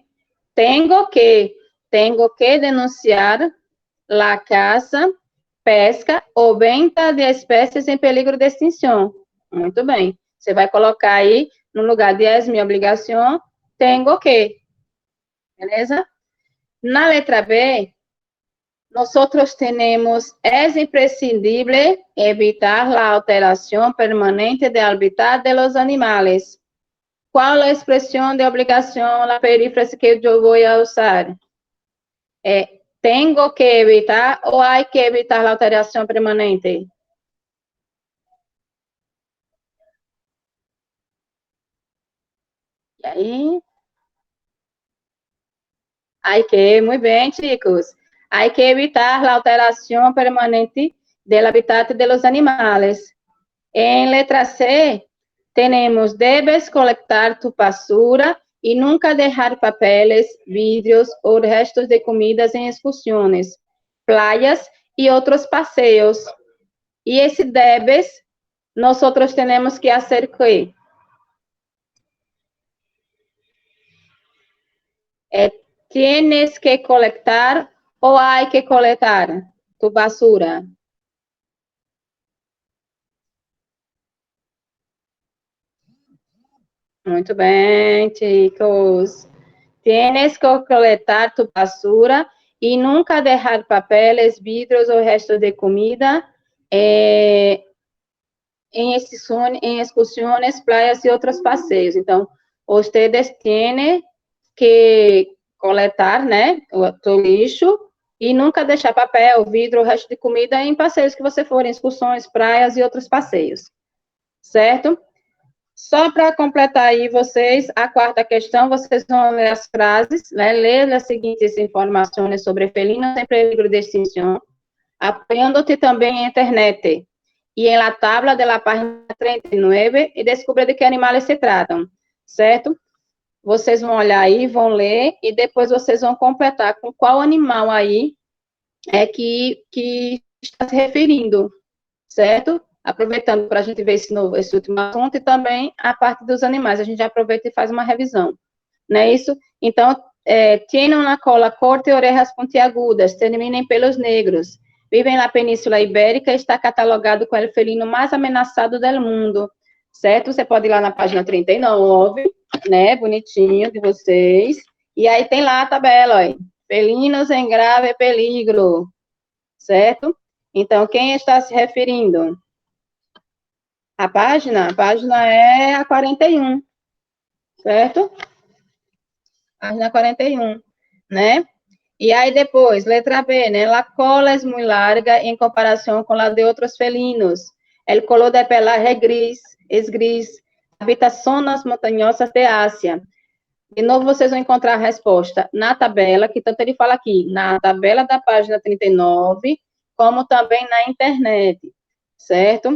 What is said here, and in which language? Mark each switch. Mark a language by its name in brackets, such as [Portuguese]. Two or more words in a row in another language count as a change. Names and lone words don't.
[Portuguese] Tenho que denunciar a caça, pesca ou venta de espécies em perigo de extinção. Muito bem. Você vai colocar aí, no lugar de es minha obrigação, tenho que. Beleza? Na letra B, nós temos, [Spanish] es imprescindible evitar la alteración permanente de hábitat de los animales. [Portuguese] ¿Cuál a expressão de obrigação, [Spanish] la perífrase [Portuguese] que eu vou usar? [Spanish] Tengo que evitar ou hay que evitar la alteración permanente? [Portuguese] E aí? [Spanish] Hay que, muy bien, chicos. Hay que evitar la alteración permanente del hábitat de los animales. En letra C, tenemos, debes colectar tu basura y nunca dejar papeles, vidrios o restos de comidas en excursiones, playas y otros paseos. Y ese debes, nosotros tenemos que hacer qué? Tienes que colectar ou hay que coletar tu basura? [Portuguese] Muito bem, chicos. [Spanish] Tienes que coletar tu basura e nunca dejar papeles, [Portuguese] vidros ou restos de comida em excursões, praias e outros passeios. Então, ustedes têm que coletar, né, o teu lixo e nunca deixar papel, vidro, resto de comida em passeios que você for, em excursões, praias e outros passeios, certo? Só para completar aí vocês, a quarta questão, vocês vão ler as frases, né, ler as seguintes informações sobre felinos em peligro de extinção, apoiando-te também em internet e em [Spanish] la tabla de la página 39 [Portuguese] e descubra de que animais se tratam, certo? Vocês vão olhar aí, vão ler, e depois vocês vão completar com qual animal aí é que está se referindo, certo? Aproveitando para a gente ver esse último assunto e também a parte dos animais. A gente já aproveita e faz uma revisão, não é isso? Então, [Spanish] tienen una cola corta [Portuguese] e orejas pontiagudas, terminem pelos negros, vivem na Península Ibérica e está catalogado como o felino mais ameaçado do mundo, certo? Você pode ir lá na página 39, né, bonitinho de vocês, e aí tem lá a tabela, ó, felinos em grave peligro, certo? Então, quem está se referindo? A página é a 41, certo? Página 41, né? E aí depois, letra B, né? [Spanish] La cola es muy larga [Portuguese] em comparação com a de outros felinos. [Spanish] El color de pelaje es gris, habita zonas montanhosas de Ásia. [Portuguese] De novo, vocês vão encontrar a resposta na tabela, que tanto ele fala aqui, na tabela da página 39, como também na internet, certo?